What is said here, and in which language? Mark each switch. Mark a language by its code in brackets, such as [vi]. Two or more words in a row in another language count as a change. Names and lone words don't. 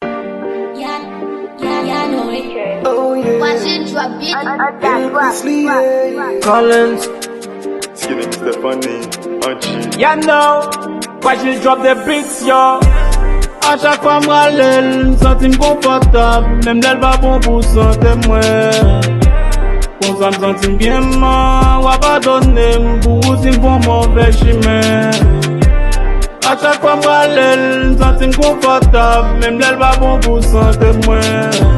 [en] Yeah, yeah, yeah, I know it. Oh, yeah. Watch it drop it. Endlessly, yeah. Collins. Skinny Mister Funny, Anchi. Ya know, why she drop the beats, yo? [ht] A chak fwa m rale, m santi m konfòtab, menm lè l pa bon pou sante mwen. Kon sa m santi m byen man, w a padone m pou si m pran move chimen. A chak fwa m rale, m santi m konfòtab, menm lè l pa bon pou sante mwen.